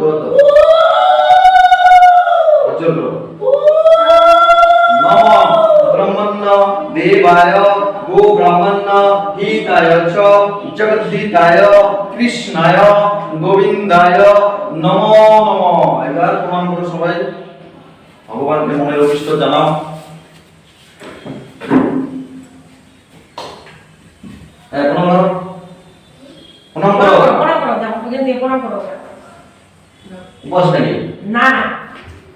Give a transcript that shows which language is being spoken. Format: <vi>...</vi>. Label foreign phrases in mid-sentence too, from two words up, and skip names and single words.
<sa>नमः ब्रह्मण्य देवाय गो ब्राह्मण्य हिताय च जगद्धिताय कृष्णाय गोविंदाय नमो नमः</sa> <bn>এবার প্রণাম করো সবাই ভগবানকে মনের অভিষ্ট জানাও প্রণাম করো দাও ওকে দিয়ে প্রণাম করো বস নাকি</bn>